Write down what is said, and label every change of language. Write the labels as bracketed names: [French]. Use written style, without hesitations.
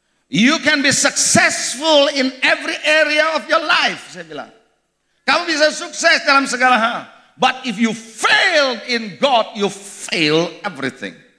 [English] You can be successful in every area of your life, [Indonesian] saya bilang. Kamu bisa sukses dalam segala hal. [English] But if you fail in God, you fail everything.